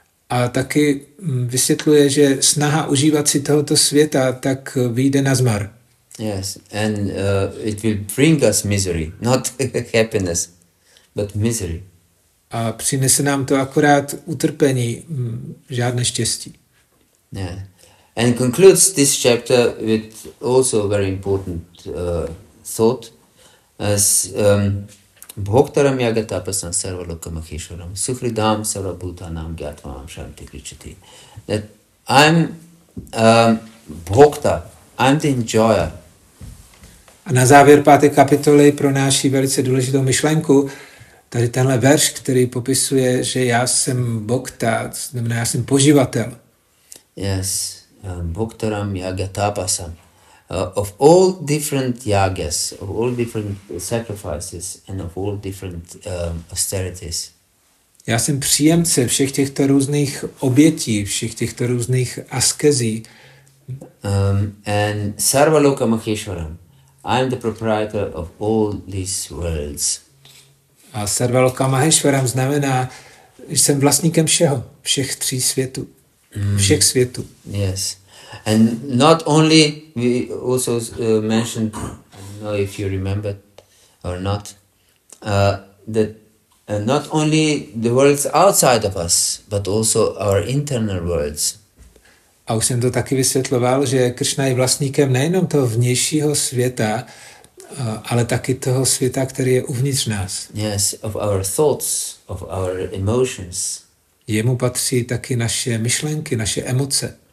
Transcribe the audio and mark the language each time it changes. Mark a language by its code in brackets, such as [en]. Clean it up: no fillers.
[cs] A taky vysvětluje, že snaha užívat si tohoto světa tak vyjde na zmar. [en] Yes, and it will bring us misery, not happiness, but misery. [cs] A přinese nám to akorát utrpení, žádné štěstí. [en] Yeah. And concludes this chapter with also a very important thought as [sa] Bhoktaram yagatapasam sarvalokamakheshwaram sukhridam sarvabhutanam gyatvam shanti krichati. [en] That I'm bhokta, I'm the enjoyer. [cs] A na závěr 5. kapitoly pronáší velice důležitou myšlenku. Tady tenhle verš, který popisuje, že já jsem bhokta, znamená já jsem poživatel. [en] Yes, [sa] Bhoktaram yagatapasam. [en] Of all different yagas, of all different sacrifices and of all different austerities. [cs] Já jsem příjemce všech těchto různých obětí, všech těchto různých askezí. [en] And Sarvaloka Maheshwaram. I am the proprietor of all these worlds. [cs] A Sarvaloka Maheshwaram znamená, že jsem vlastníkem všech 3 světů. Všech světů. [en] Yes. And not only, we also mentioned, I don't know if you remember or not, that not only the worlds outside of us, but also our internal worlds. [cs] A už jsem to taky vysvětloval, že Krišna je vlastníkem nejenom toho vnějšího světa, ale taky toho světa, který je uvnitř nás. [en] Yes, of our thoughts, of our emotions. [cs] Jemu patří taky naše myšlenky, naše emoce.